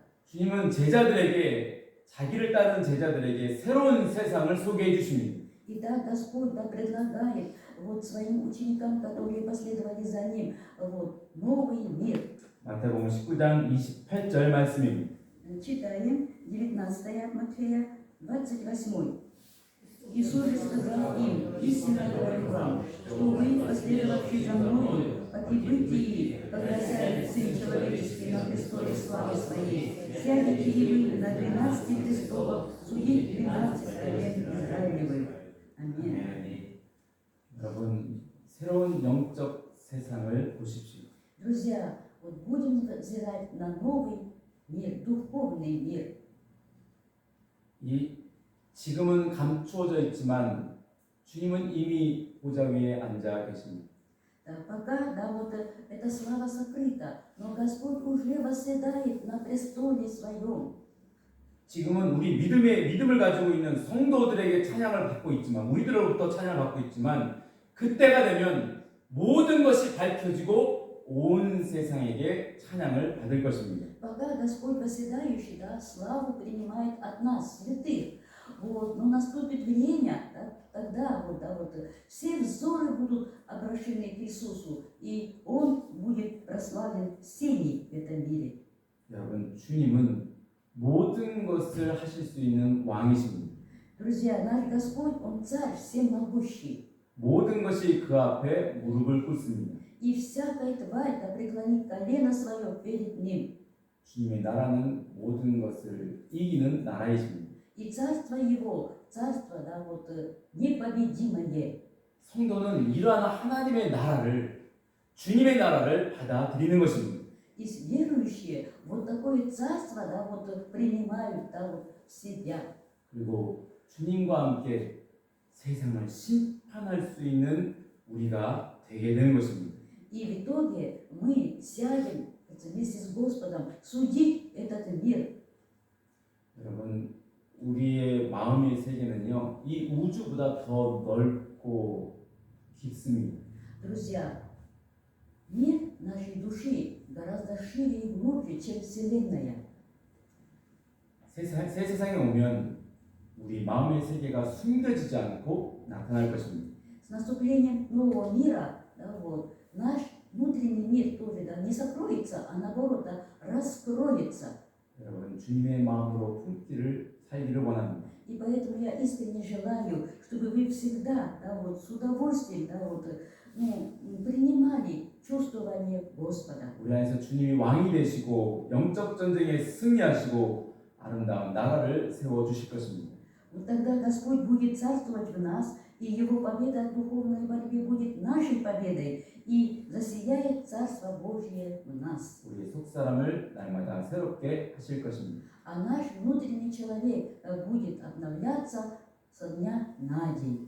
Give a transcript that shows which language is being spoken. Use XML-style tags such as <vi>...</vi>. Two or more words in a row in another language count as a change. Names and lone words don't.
<ko>주님은 자기를 따르는 제자들에게 새로운 세상을 소개해 주십니다.</ko> <ru>И так Господь да, предлагает вот, своим ученикам, которые последовали за Ним, вот, новый мир.</ru> <ko>마태복음 19장 28절 말씀입니다.</ko> <ru>Читаем 19 от Матфея, 28. Иисус же сказал им: истинно говорю вам, что вы, последовавшие за Мною, по прибытии, когда сядет Сын Человеческий на престоле славы Своей, сядете и вы на 12 престолах судить 12 колен Израилевых. Аминь.</ru> <ko>여러분 새로운 영적 세상을 보십시오.</ko> <ru>Друзья, вот будем взирать на новый мир, духовный мир.</ru> <ko>지금은 감추어져 있지만 주님은 이미 보좌 위에 앉아 계십니다.</ko> <ru>Да, пока, да, вот эта слава сокрыта, но Господь уже восседает на престоле Своем.</ru> <ko>지금은 우리 믿음을 가지고 있는 성도들에게 찬양을 받고 있지만 우리들로부터 찬양을 받고 있지만 그때가 되면 모든 것이 밝혀지고 온 세상에게 찬양을 받을 것입니다.</ko> <ru>Пока Господь восседающий, да, славу принимает от нас, святых. Вот, но наступит время, да, тогда вот, да, вот, все взоры будут обращены к Иисусу, и Он будет прославлен всеми в этом мире.</ru> <ko>여러분 주님은 모든 것을 하실 수 있는 왕이십니다.</ko> <ru>Друзья, наш Господь, Он царь всемогущий.</ru> <ko>모든 것이 그 앞에 무릎을 꿇습니다.</ko> <ru>И всякая тварь да преклонит колено свое перед Ним.</ru> <ko>주님의 나라는 모든 것을 이기는 나라이십니다.</ko> <ru>И царство Его, царство, да, вот, непобедимое.</ru> <ko>성도는 이러한 하나님의 나라를 주님의 나라를 받아들이는 것입니다.</ko> <ru>И верующие вот такое царство, да, вот, принимают, да, вот, в себя.</ru> <ko>그리고 주님과 함께 세상을 심판할 수 있는 우리가 되게 되는 것입니다.</ko> <ru>И в итоге мы сядем вместе с Господом судить этот мир.</ru> <ko>여러분, 우리의 마음의 세계는요, 이 우주보다 더 넓고 깊습니다.</ko> <ru>Друзья, мир нашей души гораздо шире и глубже, чем Вселенная.</ru> <ko>새 세상에 오면 우리 마음의 세계가 숨겨지지 않고 나타날 것입니다.</ko> <ru>С наступлением нового мира да, вот, наш внутренний мир тоже да, не закроется, а наоборот да, раскроется.</ru> <ko>여러분 주님의 마음으로 품기를 살기를 원합니다.</ko> <ru>И поэтому я искренне желаю, чтобы вы всегда да, вот, с удовольствием да, вот, принимали чувствование Господа.</ru> <ko>우리 안에서 주님이 왕이 되시고 영적 전쟁에 승리하시고 아름다운 나라를 세워 주실 것입니다.</ko> <ru>Вот тогда Господь будет царствовать в нас, и Его победа в духовной борьбе будет нашей победой, и засияет Царство Божье в нас.</ru> <ko>우리의 속 사람을 날마다 새롭게 하실 것입니다.</ko> <ru>А наш внутренний человек будет обновляться со дня на день.</ru>